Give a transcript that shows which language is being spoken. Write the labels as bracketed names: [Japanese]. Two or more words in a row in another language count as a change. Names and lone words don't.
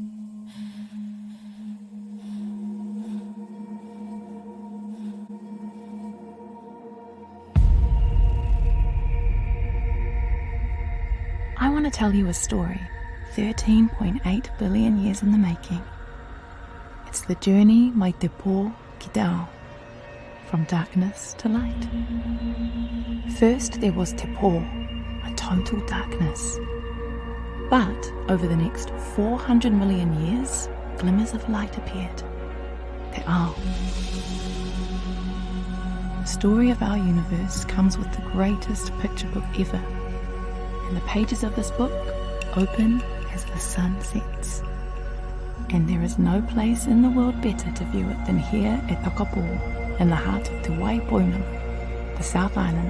[English] I want to tell you a story, 13.8 billion years in the making. It's the journey [Māori] mai te pō ki te ao, [English] from darkness to light. First there was [Māori] te pō, [English] a total darkness. But over the next 400 million years, glimmers of light appeared. [Māori] Te ao. [English] The story of our universe comes with the greatest picture book ever. And the pages of this book open as the sun sets. And there is no place in the world better to view it than here at Tekapo, in the heart of Te Waipounga, the South Island.